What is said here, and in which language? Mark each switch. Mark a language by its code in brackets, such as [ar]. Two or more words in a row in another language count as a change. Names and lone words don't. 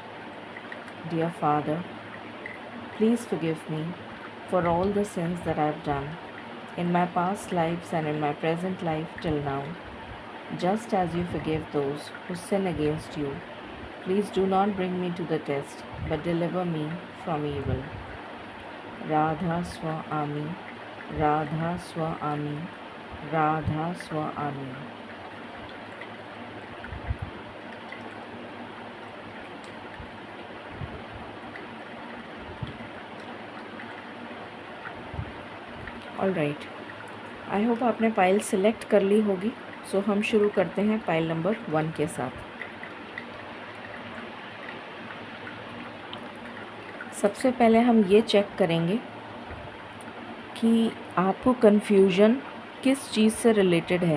[en] Dear Father, please forgive me for all the sins that I have done in my past lives and in my present life till now, just as you forgive those who sin against you. Please do not bring me to the test, but deliver me from evil. [hi] Radha Swa Ami, Radha Swa Ami, Radha Swa Ami. [en] All right, I hope [hi] आपने पाइल सिलेक्ट कर ली होगी। सो हम शुरू करते हैं पाइल नंबर 1 के साथ। सबसे पहले हम ये चेक करेंगे कि आपको कन्फ्यूजन किस चीज़ से रिलेटेड है।